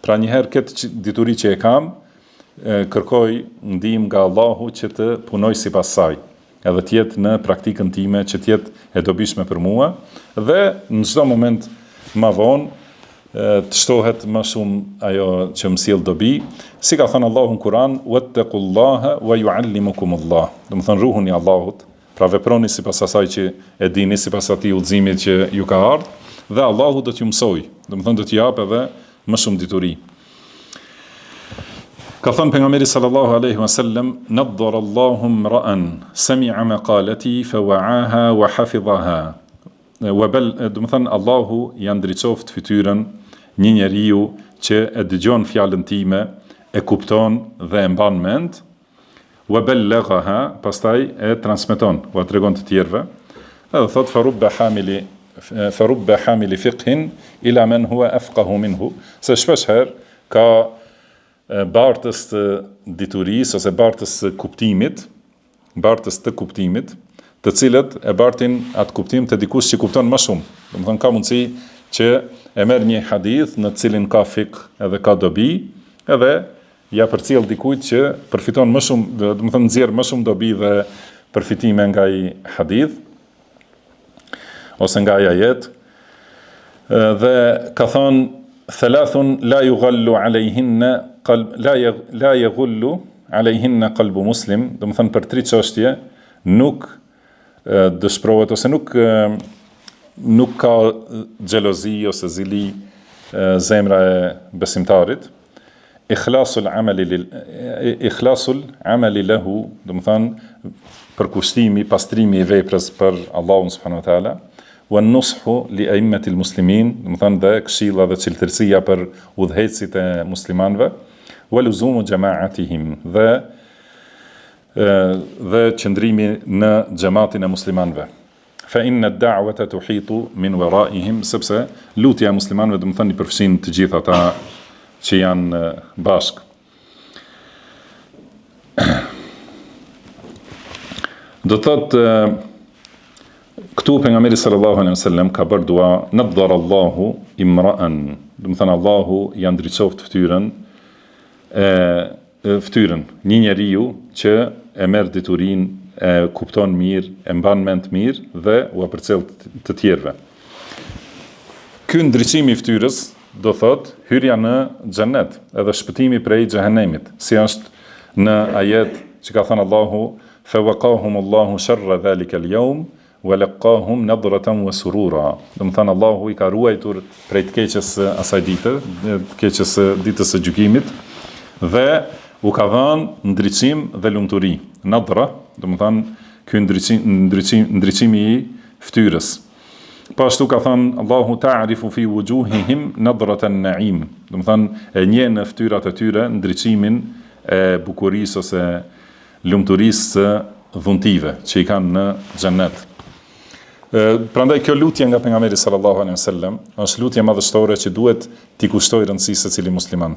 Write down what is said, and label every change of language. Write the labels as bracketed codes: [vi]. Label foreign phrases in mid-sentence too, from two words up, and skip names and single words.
[sq] Pra njëherë këtë dituri që e kam, kërkoj ndihmë nga Allahu që të punoj sipas saj, edhe të jetë në praktikën time, që të jetë e dobishme për mua, dhe në çdo moment më vonë të shtohet më shumë ajo që më sjell dobi, si ka thënë Allahu në Kur'an, [ar] واتقوا الله ويعلمكم الله. [sq] Do të thënë ruhuni Allahut, pra veproni sipas asaj që e dini, sipas atij udhëzimit që ju ka ardhur, dhe Allahu do t'ju mësoj, do të thënë do t'ju jap edhe më shumë dituri. Ka thënë pejgamberi [ar] صلى الله عليه وسلم نضر الله امرأ سمع مقالتي فوعاها وحفظها. [sq] Do të thënë Allahu ja ndriçoft fytyrën një njeriu që e dëgjon fjalën time, e kupton dhe e mban mend, [ar] وبلغها, [sq] pastaj e transmeton, u tregon të tjerëve. Edhe thot [ar] فرب حامل فقه إلى من هو أفقه منه, [sq] se shpesh herë ka bartës të diturisë ose bartës të kuptimit, të cilët e bartin atë kuptim të dikush që kupton më shumë. Do të thonë ka mundësi që e merr një hadith në cilin ka fik edhe ka dobi, edhe ja përcjell dikujt që përfiton më shumë, do të thonë nxjerr më shumë dobi dhe përfitime nga ai hadith ose nga ai ajet. Dhe ka thënë [ar] ثلاث لا يغل عليهن قلب لا يغل عليهن قلب مسلم, [sq] do të thonë për 3 çështje nuk dëshpërohet ose nuk ka xhelozi ose zili zemra e besimtarit. [ar] إخلاص العمل له, [sq] do të thonë përkushtimi, pastrimi i veprës për Allahun [ar] سبحانه وتعالى والنصح لأئمة المسلمين, [sq] do të thonë dhe këshilla dhe cilëtërsia për udhëhecit e muslimanëve, [ar] ولزوم جماعتهم, [sq] dhe qëndrimi në xhamatin e muslimanëve. [ar] فإن الدعوة تحيط من ورائهم, [sq] sepse lutja e muslimanëve do të thonë i përfshin të gjithë ata që janë bashkë. Do thotë këtu pejgamberi [ar] صلى الله عليه وسلم [sq] ka bërë dua, [ar] نضر الله امرأ, [sq] do të thonë Allahu ja ndriçoft fytyrën një njeriu që e merr diturinë, e kupton mirë, e mban mend mirë dhe u përcjell të tjerëve. Ky ndriçim i fytyrës do thot hyrja në xhenet, edhe shpëtimi prej xhehenemit, si është në ajet që ka thënë Allahu, [ar] فوقاهم الله شر ذلك اليوم ولقاهم نضرة وسرورا. [sq] Do të thënë Allahu i ka ruajtur prej të keqes asaj dite, të keqes ditës së gjykimit, dhe u ka dhënë ndriçim dhe lumturi. Nadra, do të thënë ky ndriçimi i fytyrës. Pashtu ka thënë Allahu [ar] تعرف في وجوههم نضرة النعيم. [sq] Do të thënë e njeh në fytyrat e tyre ndriçimin e bukurisë ose lumturisë së dhuntive që i kanë në xhennet. Prandaj kjo lutje nga pejgamberi sallallahu alaihi wasallam është lutje madhështore që duhet t'i kushtoj rëndësi secili musliman.